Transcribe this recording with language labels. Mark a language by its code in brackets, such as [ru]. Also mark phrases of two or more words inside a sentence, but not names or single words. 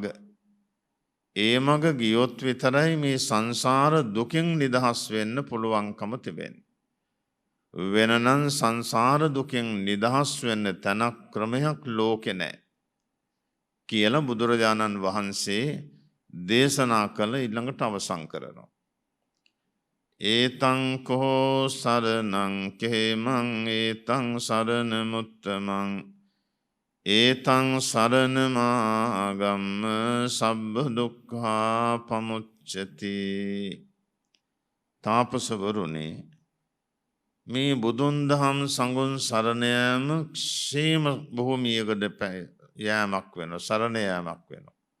[si] ඒ මඟ ගියොත් විතරයි මේ සංසාර දුකින් නිදහස් වෙන්න පුළුවන්කම තිබෙන්නේ. වෙනනම් සංසාර දුකින් නිදහස් වෙන්න තැනක් ක්‍රමයක් ලෝකේ නැහැ කියලා බුදුරජාණන් වහන්සේ දේශනා කළ ඊළඟට අවසන් කරනවා. [pi] ඒතං කෝ සරණං කේමං ඒතං සරණ මුත්තමං ඒතං සරණ මාගම්ම සබ්බ දුක්ඛා පමුච්චති. [si] තාපසවරුනි, මේ බුදුන් දහම් සංඝුන් සරණ යාම ക്ഷേම භූමියකට යෑමක් වෙනවා, සරණ යාමක් වෙනවා.